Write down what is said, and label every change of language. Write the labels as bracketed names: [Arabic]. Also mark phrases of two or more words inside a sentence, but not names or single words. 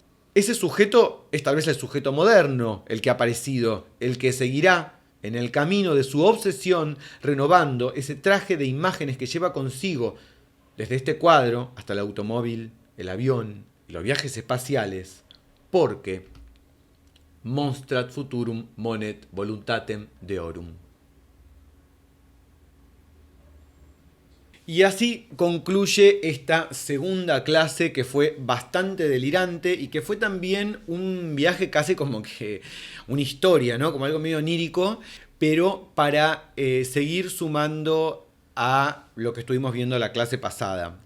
[Spanish] Ese sujeto es tal vez el sujeto moderno, el que ha aparecido, el que seguirá en el camino de su obsesión, renovando ese traje de imágenes que lleva consigo, desde este cuadro hasta el automóvil, el avión y los viajes espaciales, porque [Latin] monstrat futurum monet voluntatem deorum. [Spanish] Y así concluye esta segunda clase, que fue bastante delirante y que fue también un viaje casi como que una historia, ¿no? Como algo medio onírico, pero para seguir sumando a lo que estuvimos viendo la clase pasada.